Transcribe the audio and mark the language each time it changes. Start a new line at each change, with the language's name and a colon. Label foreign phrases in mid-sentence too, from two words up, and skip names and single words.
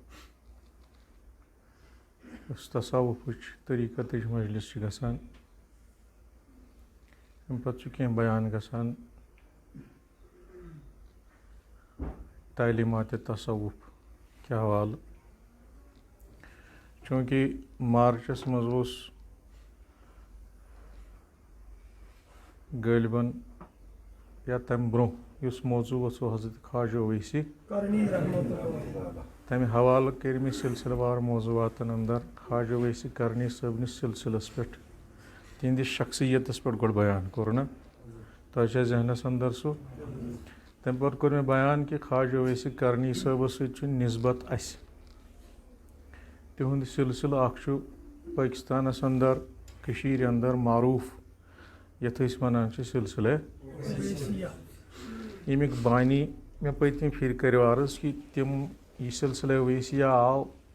Kashmiri: اس تصوفچ طریقتچ مجلس چھ گژھان امہ پتہ چھ کینٛہہ بیان گژھان تعلیمات تصوف کہ حوالہ چونکہ مارچس مز اوس غالباً یا تمہ برونٛہہ یُس موضوع اوس سُہ حضرت خواجہ اویسی تمہ حوالہ کٔرۍ مےٚ سلسلہ وار موضوعاتن اندر خواجہ اویسی کرنی صٲبنِس سلسلس پٮ۪ٹھ تہنٛدِس شخصیتس پٮ۪ٹھ گۄڈٕ بیان کوٚر نا تۄہہِ چھا ذہنس اندر سُہ تمہِ پتہٕ کوٚر مےٚ بیان کہِ خواجہ اویسی کرنی صٲبس سۭتۍ چھُ نسبت اسہِ تِہُنٛد سلسلہٕ اکھ چھُ پٲکستانس اندر کٔشیٖرِ اندر معروٗف یتھ أسۍ ونان چھِ سلسلہ ییٚمِکۍ بانی مےٚ پٔتمہِ پھِرِ کٔرِو عرض کہِ تِم یہِ سلسلہ اویسیہ آو